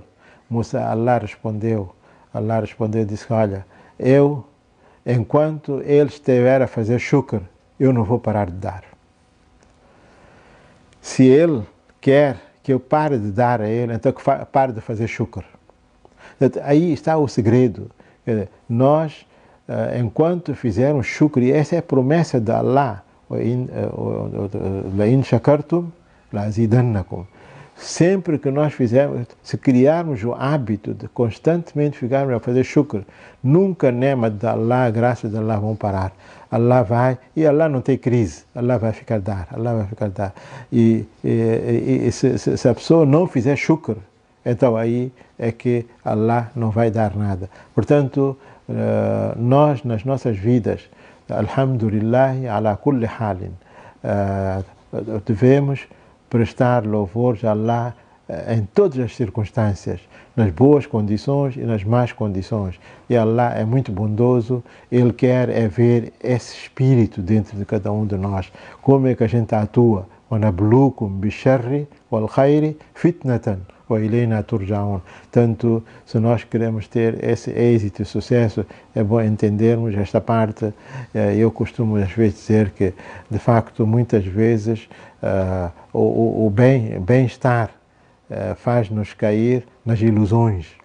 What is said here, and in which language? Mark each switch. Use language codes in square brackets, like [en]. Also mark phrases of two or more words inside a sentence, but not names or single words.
[pt] Musa, Allah respondeu, disse, olha, enquanto ele estiver a fazer shukr, eu não vou parar de dar. Se ele quer que eu pare de dar a ele, então que pare de fazer shukr. Aí está o segredo. Nós, enquanto fizermos shukr, e essa é a promessa de Allah, [ar] لَإِنْ شَكَرْتُمْ لَأَزِيدَنَّكُمْ. [pt] Sempre que nós fizermos, se criarmos o hábito de constantemente ficarmos a fazer shukr, nunca nema de Allah, graças de Allah vão parar. Allah vai, e Allah não tem crise, Allah vai ficar dar. E se a pessoa não fizer shukr, então aí é que Allah não vai dar nada. Portanto, nós nas nossas vidas, [ar] الحمد لله على كل حال, [pt] devemos prestar louvores a Allah em todas as circunstâncias, nas boas condições e nas más condições. E Allah é muito bondoso, Ele quer ver esse espírito dentro de cada um de nós. Como é que a gente atua? [ar] وَنَبْلُوكُمْ بِالشَّرِّ وَالْخَيْرِ فِتْنَةً وَإِلَيْنَا تُرْجَعُونَ. [pt] Tanto, se nós queremos ter esse êxito e sucesso, é bom entendermos esta parte. Eu costumo às vezes dizer que, de facto, muitas vezes o bem-estar faz-nos cair nas ilusões.